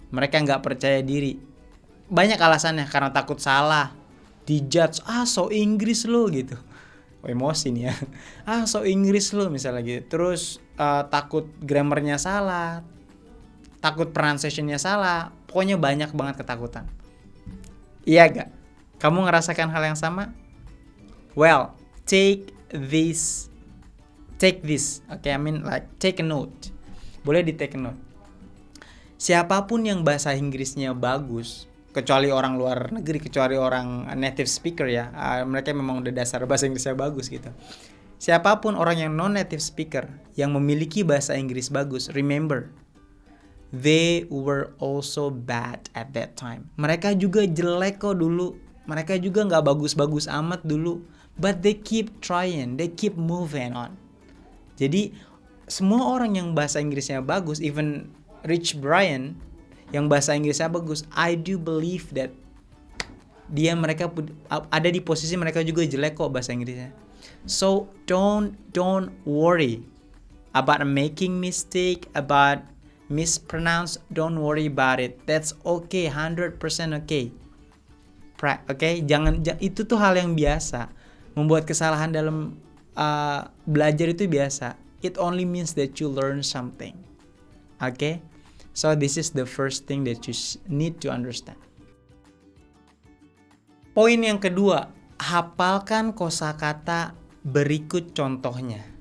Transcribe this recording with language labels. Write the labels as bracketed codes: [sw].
[id] Mereka nggak percaya diri. Banyak alasannya, karena takut salah, dijudge, so Inggris lo gitu. Emosi nih ya. So Inggris lo misalnya gitu. Terus takut grammarnya salah, takut pronunciationnya salah. Pokoknya banyak banget ketakutan. Iya gak? Kamu ngerasakan hal yang sama? [en] Well, take this. Okay, I mean like take a note. [id] Boleh di [en] take a note. [id] Siapapun yang bahasa Inggrisnya bagus, kecuali orang luar negeri, kecuali orang native speaker ya, mereka memang udah dasar bahasa Inggrisnya bagus gitu. Siapapun orang yang non-native speaker yang memiliki bahasa Inggris bagus, [en] remember, they were also bad at that time. [id] Mereka juga jelek kok dulu, mereka juga nggak bagus-bagus amat dulu, [en] but they keep trying, they keep moving on. [id] Jadi semua orang yang bahasa Inggrisnya bagus, even Rich Brian yang bahasa Inggrisnya bagus, [en] I do believe that [id] mereka ada di posisi mereka juga jelek kok bahasa Inggrisnya. [en] So don't worry about making mistake, about mispronounce. Don't worry about it. That's okay, 100% okay. [id] Okay, jangan itu tuh hal yang biasa. Membuat kesalahan dalam belajar itu biasa. [en] It only means that you learn something. Okay? So this is the first thing that you need to understand. [id] Poin yang kedua, hafalkan kosakata berikut contohnya.